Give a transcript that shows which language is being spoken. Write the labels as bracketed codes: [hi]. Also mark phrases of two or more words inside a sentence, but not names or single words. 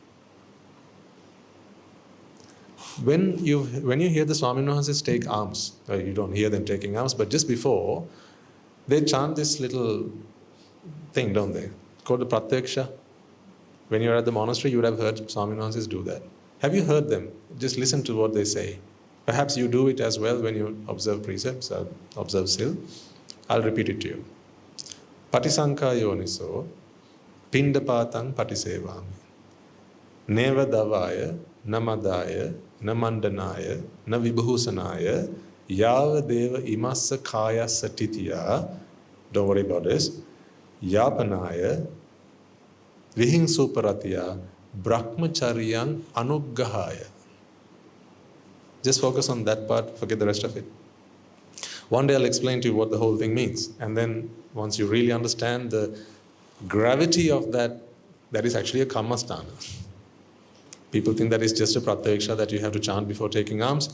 [en] When you hear the [si] Swamin Wahanses [en] take alms, you don't hear them taking alms, but just before, they chant this little thing, don't they? Called the Pratyaksha. When you're at the monastery, you would have heard [si] Swamin Wahanses [en] do that. Have you heard them? Just listen to what they say. Perhaps you do it as well when you observe precepts, observe sil. I'll repeat it to you. [pi] Patisankha yoniso pindapatang patisevami neva davaya namadaya namandanaya navibhusanaya yava deva imassa kaya satitya. [en] Don't worry about this. [pi] Yapanaya vihingsuparatya brahmacharyang anuggahaya. [en] Just focus on that part, forget the rest of it. One day I'll explain to you what the whole thing means. And then once you really understand the gravity of that, that is actually a [pi] karma sthana. [en] People think that it's just a pratyaksha that you have to chant before taking alms.